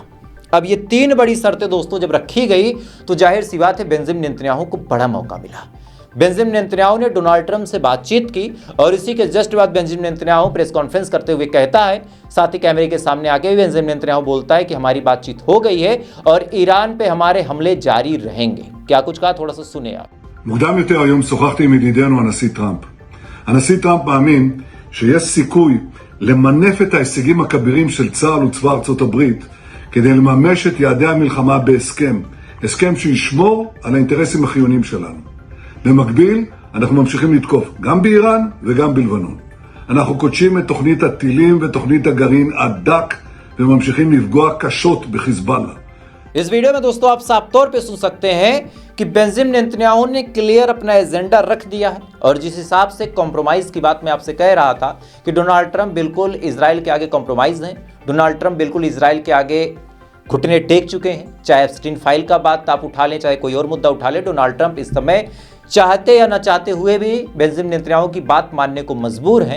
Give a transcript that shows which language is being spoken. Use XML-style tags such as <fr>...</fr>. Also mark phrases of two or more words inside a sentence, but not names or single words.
<hi>अब ये 3 बड़ी शर्तें दोस्तों जब रखी गई तो जाहिर सी बात है बेंजामिन नेतन्याहू को बड़ा मौका मिला। बेंजामिन नेतन्याहू ने डोनाल्ड ट्रंप से बातचीत की और इसी के जस्ट बाद बेंजामिन नेतन्याहू</hi> <en>press conference</en> <hi>करते हुए कहता है, साथ ही कैमरे के सामने आके बेंजामिन नेतन्याहू बोलता है कि हमारी बातचीत हो गई है और ईरान पे हमारे हमले जारी रहेंगे। क्या कुछ कहा, थोड़ा सा सुने आप।</hi> <he>מוקדם יותר היום שוחחתי עם ידידנו הנשיא טראמפ. הנשיא טראמפ מאמין שיש סיכוי למנף את ההישגים הכבירים של צה"ל וצבא ארצות הברית כדי לממש את יעדי המלחמה בהסכם, הסכם שישמור על האינטרסים החיוניים שלנו. במקביל, אנחנו ממשיכים לתקוף גם באיראן וגם בלבנון. אנחנו קודשים את תוכנית הטילים ותוכנית הגרעין הדק וממשיכים לפגוע קשות בחיזבאללה.</he> <hi>इस वीडियो में दोस्तों आप साफ तौर पे सुन सकते हैं कि बेंजामिन नेतन्याहू ने क्लियर अपना एजेंडा रख दिया है और जिस हिसाब से कॉम्प्रोमाइज की बात मैं आपसे कह रहा था कि डोनाल्ड ट्रंप बिल्कुल इजराइल के आगे कॉम्प्रोमाइज हैं, डोनाल्ड ट्रंप बिल्कुल इजराइल के आगे घुटने टेक चुके हैं। चाहे एप्स्टीन फाइल का बात आप उठा लें, चाहे कोई और मुद्दा उठा लें, डोनाल्ड ट्रंप इस समय चाहते या न चाहते हुए भी बेंजामिन नेतन्याहू की बात मानने को मजबूर हैं।</hi>